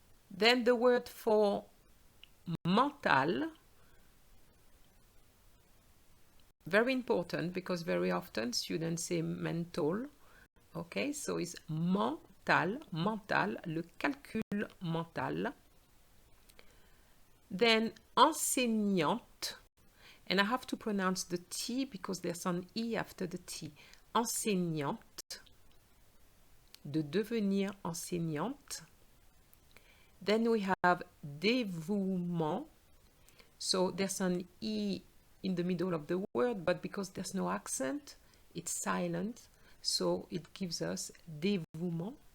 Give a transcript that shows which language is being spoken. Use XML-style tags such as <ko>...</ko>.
<en>Then the word for mental, very important because very often students say mental. Okay, so it's mental, mental,</en> <fr>le calcul mental.</fr> <en>Then enseignante, and I have to pronounce the T because there's an E after the T.</en> <fr>Enseignante, de devenir enseignante.</fr> <en>Then we have dévouement. So there's an E in the middle of the word, but because there's no accent, it's silent. So it gives us dévouement.</en>